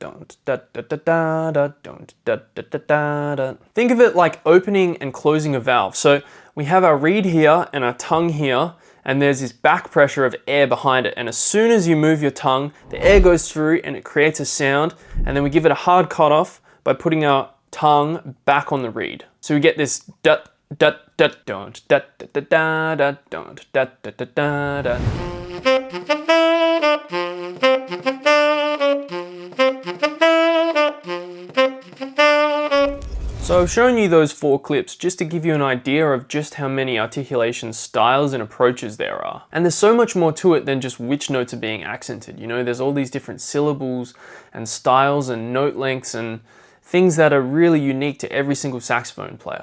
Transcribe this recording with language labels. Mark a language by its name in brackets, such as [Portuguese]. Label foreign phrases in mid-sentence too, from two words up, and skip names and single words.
[English] Think of it like opening and closing a valve. So we have our reed here and our tongue here, and there's this back pressure of air behind it. And as soon as you move your tongue, the air goes through and it creates a sound. And then we give it a hard cutoff by putting our tongue back on the reed. So we get this dut dut dut don't dut dut dut dut don't dut dut dut dut. So I've shown you those 4 clips just to give you an idea of just how many articulation styles and approaches there are. And there's so much more to it than just which notes are being accented. You know, there's all these different syllables and styles and note lengths and things that are really unique to every single saxophone player.